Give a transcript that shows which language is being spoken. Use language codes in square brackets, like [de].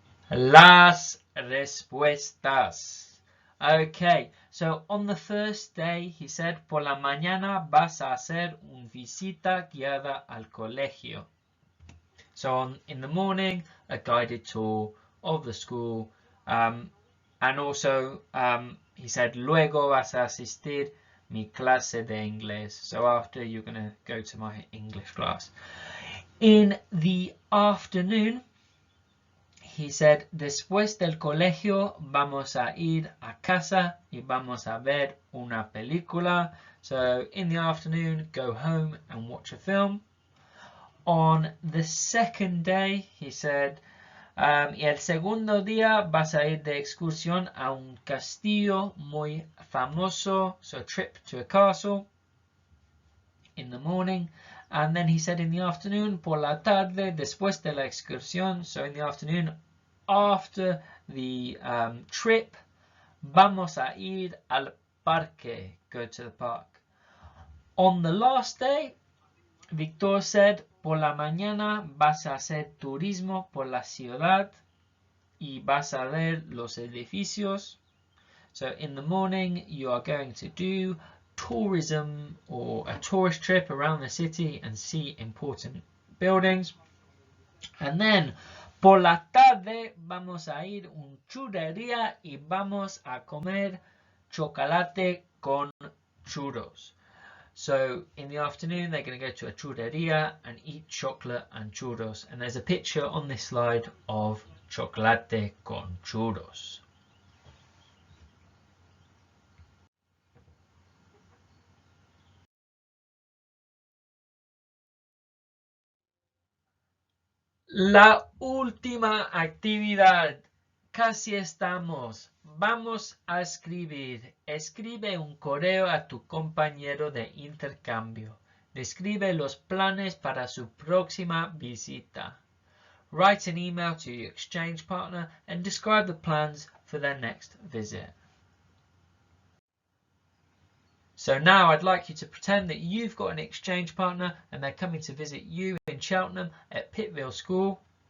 [es] Las respuestas. [en] Okay, so on the first day he said, [es] por la mañana vas a hacer una visita guiada al colegio. [en] So in the morning, a guided tour of the school. And also he said, [es] luego vas a asistir mi clase de inglés. [en] So after, you're going to go to my English class. In the afternoon, he said, [es] después del colegio vamos a ir a casa y vamos a ver una película. [en] So in the afternoon, go home and watch a film. On the second day, he said, [es] y el segundo día vas a ir de excursión a un castillo muy famoso. [en] So trip to a castle in the morning. And then he said in the afternoon, [es] por la tarde, después de la excursión. [en] So in the afternoon, after the trip, [es] vamos a ir al parque, [en] go to the park. On the last day, Victor said, [es] por la mañana vas a hacer turismo por la ciudad y vas a ver los edificios. [en] So in the morning, you are going to do tourism or a tourist trip around the city and see important buildings. And then [es] por la tarde vamos a ir a una churrería y vamos a comer chocolate con churros. [en] So in the afternoon they're going to go to a churrería and eat chocolate and churros. And there's a picture on this slide of chocolate con churros. [es] La última actividad. Casi estamos. Vamos a escribir. Escribe un correo a tu compañero de intercambio. Describe los planes para su próxima visita. [en] Write an email to your exchange partner and describe the plans for their next visit. So now I'd like you to pretend that you've got an exchange partner and they're coming to visit you in Cheltenham at Pittville School.